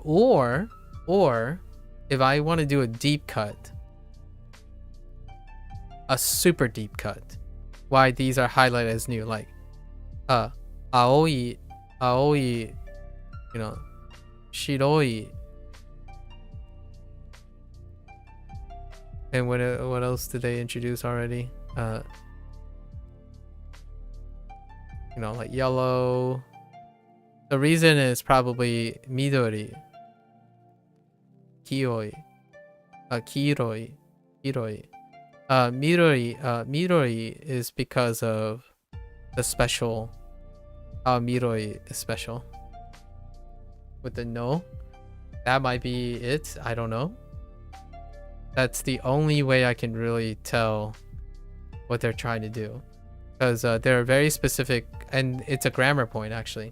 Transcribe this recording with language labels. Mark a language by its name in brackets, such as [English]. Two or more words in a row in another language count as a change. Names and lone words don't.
[English] Or if I want to do a deep cut, a super deep cut, why these are highlighted as new, like, aoi, you know, shiroi. And what else did they introduce already? You know, like yellow. The reason is probably [Japanese] midori, kiroi, kiroi, kiroi. [English] Midori is because of the special. Midori is special. With the no, that might be it. I don't know. That's the only way I can really tell what they're trying to do, because they're very specific, and it's a grammar point actually.